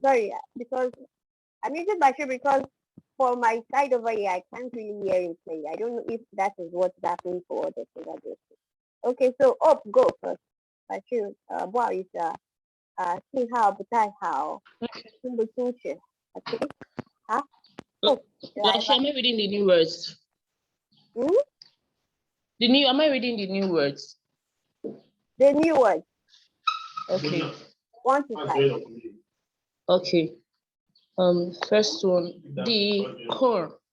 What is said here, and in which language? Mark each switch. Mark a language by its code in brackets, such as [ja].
[en] Sorry, because I muted Bashir because for my side over here, I can't really hear him play. I don't know if that is what's happening for others. Okay, so up, go first. [zh] Bashir, 不好意思啊，信号不太好，听不清楚。 [en] Okay, 好。 Like, am I reading the new words? Hmm? Am I reading the new words? The new word. Okay. 1 to 5. Okay. First one, the corn.